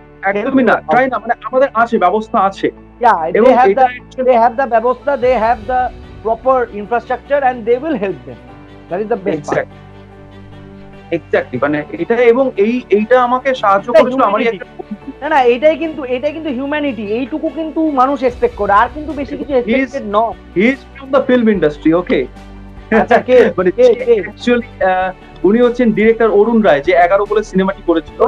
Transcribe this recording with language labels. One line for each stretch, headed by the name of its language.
Bangla: একদমই না, মানে আমাদের আছে, ব্যবস্থা আছে।
English: Yeah, they have the ব্যবস্থা, they have the proper infrastructure and they will help them. That is the best part.
Bangla: Exactly, মানে এটা, এবং এইটা আমাকে সাহায্য করেছিল আমারই একটা, না এটাই কিন্তু হিউম্যানিটি, এইটুকু কিন্তু মানুষ এক্সপেক্ট করে, আর কিন্তু বেশি কিছু expected not.
English: He is from the film industry, okay.
Bangla: আচ্ছা, কে অ্যাকচুয়ালি উনি হচ্ছেন ডিরেক্টর অরুণ রায়, যে 11 বলে সিনেমাটি করেছিল।